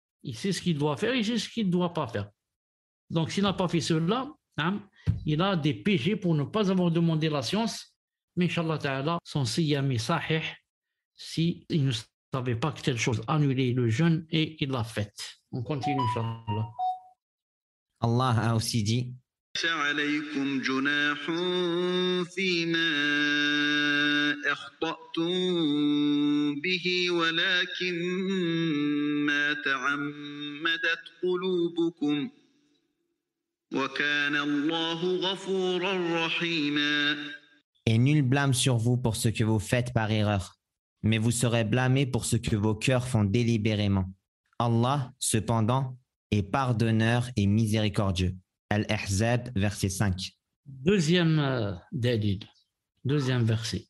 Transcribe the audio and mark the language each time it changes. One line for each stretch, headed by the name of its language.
French: Il sait ce qu'il doit faire, il sait ce qu'il ne doit pas faire. Donc, s'il n'a pas fait cela, il a des péchés pour ne pas avoir demandé la science. Mais Inch'Allah Ta'ala, son siyam est sahih s'il ne savait pas que telle chose annulait le jeûne et il l'a faite. On continue, Inch'Allah. Allah a aussi dit
Arabic: ليس عليكم جناح فيما أخطأتم به ولكن ما تعمدت قلوبكم وكان الله غفورا رحيما.
French: Et nul blâme sur vous pour ce que vous faites par erreur, mais vous serez blâmés pour ce que vos cœurs font délibérément. Allah, cependant, est pardonneur et miséricordieux. Al-Ahzab, verset 5. Deuxième dalil, deuxième verset.